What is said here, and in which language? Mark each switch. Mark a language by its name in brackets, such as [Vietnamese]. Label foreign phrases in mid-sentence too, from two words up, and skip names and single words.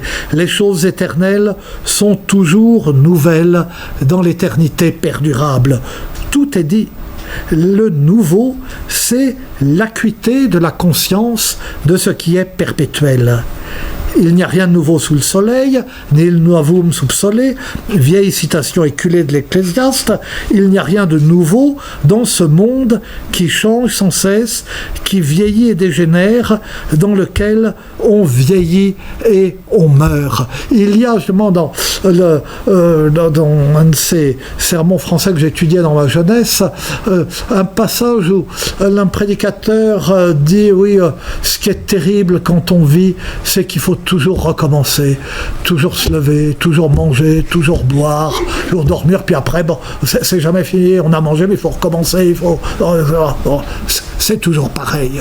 [French] Les choses éternelles sont toujours nouvelles dans l'éternité perdurable. Tout est dit. Le nouveau, c'est l'acuité de la conscience de ce qui est perpétuel. Il n'y a rien de nouveau sous le soleil, [Latin] nil novum sub sole, [French] vieille citation éculée de l'Ecclésiaste. Il n'y a rien de nouveau dans ce monde qui change sans cesse, qui vieillit et dégénère, dans lequel on vieillit et on meurt. Il y a justement dans un de ces sermons français que j'étudiais dans ma jeunesse, un passage où un prédicateur dit ce qui est terrible quand on vit, c'est qu'il faut toujours recommencer, toujours se lever, toujours manger, toujours boire, toujours dormir, puis après, c'est jamais fini, on a mangé, mais il faut recommencer, c'est toujours pareil.